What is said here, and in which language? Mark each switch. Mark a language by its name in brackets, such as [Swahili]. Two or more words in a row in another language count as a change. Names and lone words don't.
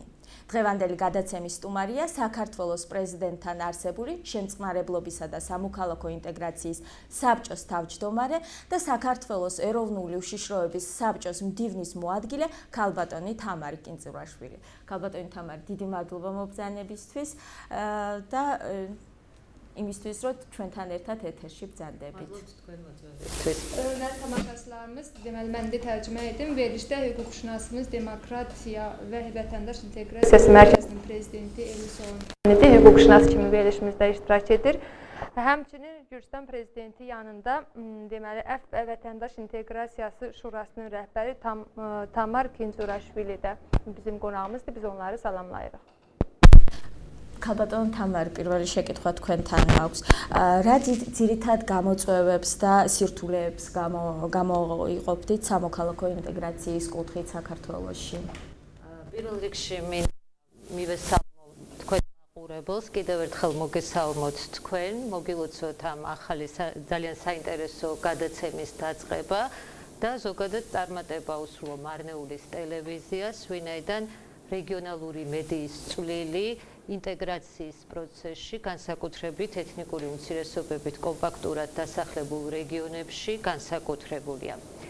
[Georgian] დღევანდელი გადაცემის სტუმარია საქართველოს პრეზიდენტთან არსებული შემწყნარებლობისა და სამოქალაქო ინტეგრაციის საბჭოს თავმჯდომარე და საქართველოს ეროვნული უშიშროების საბჭოს მდივნის მოადგილე ქალბატონი თამარი კინწურაშვილი. ქალბატონი თამარი, დიდი მადლობა მობრძანებისთვის და იმისთვის, რომ ჩვენთან ერთად ეთერში ბრძანდებით. [Azerbaijani] Hörmətli tamaşaçılarımız, deməli mən də tərcümə edim. Verilişdə hüquqşünasımız Demokratiya və Vətəndaş İnteqrasiyası Mərkəzinin prezidenti Eliso Onyani hüquqşünas kimi verilişimizdə iştirak edir. Həmçinin Gürcüstan prezidenti yanında deməli əf və Vətəndaş İnteqrasiyası Şurasının rəhbəri Tamar Kinzuraşvili də bizim qonağımızdır. Biz onları salamlayırıq. [Georgian] ქალბატონ თამარი, პირველი შეკითხვა თქვენთან აქვს. რა ძირითად გამოწვევებს და სირთულეებს გამოიყოფდით სამოქალაქო ინტეგრაციის კუთხით საქართველოში? პირველ რიგში მივესალმოთ თქვენ მაყურებელს, კიდევ ერთხელ მოგესალმოთ თქვენ, მოგილოცოთ ამ ახალი ძალიან საინტერესო გადაცემის დაწყება და ზოგადად წარმატება უსურვო მარნეულის ტელევიზიას, ვინაიდან რეგიონალური მედიის წვლილი ინტეგრაციის პროცესში, განსაკუთრებით ეთნიკური უმცირესობებით კომპაქტურად დასახლებულ რეგიონებში განსაკუთრებულია.